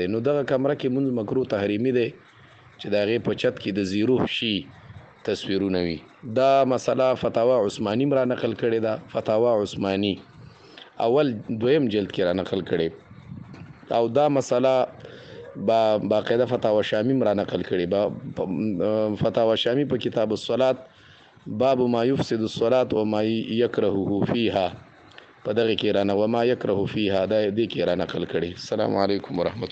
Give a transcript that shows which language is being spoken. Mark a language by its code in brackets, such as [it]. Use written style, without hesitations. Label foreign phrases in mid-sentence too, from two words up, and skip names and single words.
[ps] نو دغه کمره کې مونږ مکروه تحریمي دی چې د هغې په چت کې د زیرو شي تصویرونه وي. دا مسله فتاوا عثماني را نقل کړې ده، فتاوا عثماني اول دویم جلد کې را نقل کړې، او دا مسله باقاعده فتاوا شامی را نقل کړي. فتاوا شامی په [ar] کتاب الصلاة باب ما يفسد الصلاة وما يكرهه فيها [ps] په دغه کې را نه [ar] وما يكره فيها [ps] دا دې کې را نقل کړي. [ar] السلام علیکم ورحمت الله.